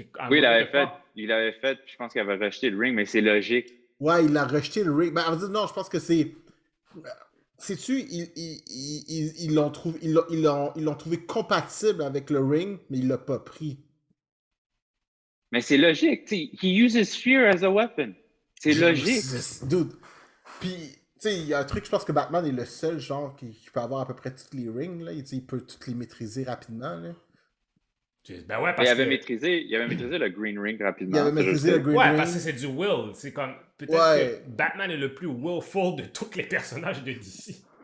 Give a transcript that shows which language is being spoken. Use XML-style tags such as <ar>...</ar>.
<fr>Oui, il l'avait fait, puis je pense qu'il avait rejeté le ring, mais c'est logique. Ouais, il a rejeté le ring. Ben, on va dire, non, je pense que c'est... Sais-tu, ils l'ont trouvé compatible avec le ring, mais il l'a pas pris. Mais c'est logique. T'sais,</fr> <en>he uses fear as a weapon.</en> <fr>C'est logique.</fr> <en>Dude.</en> <fr>Puis, tu sais, il y a un truc, je pense que Batman est le seul genre qui peut avoir à peu près toutes les rings. Là. Il peut toutes les maîtriser rapidement. Là. Ben ouais, parce il avait maîtrisé le Green Ring rapidement. Il avait maîtrisé le Green Ring. Ouais, parce que c'est du will. C'est comme... Peut-être que Batman est le plus willful de tous les personnages de DC.</fr>